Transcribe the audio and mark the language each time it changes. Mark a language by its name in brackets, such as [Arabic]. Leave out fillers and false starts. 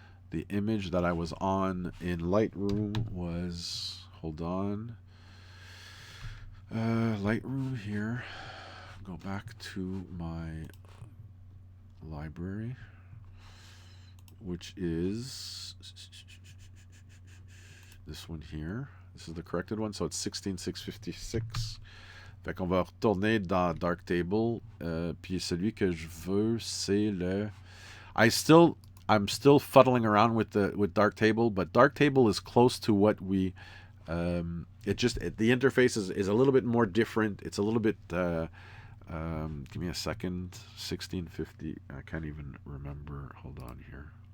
[English] The image that I was on in Lightroom was, hold on, Lightroom here, go back to my library, which is this one here. This is the corrected one, so it's 16656. [French] Fait qu'on va retourner dans Darktable, puis celui que je veux, c'est le... [English] I'm still fuddling around with Darktable, but Darktable is close to what we... the interface is a little bit more different. It's a little bit... give me a second. 1650. I can't even remember. Hold on here.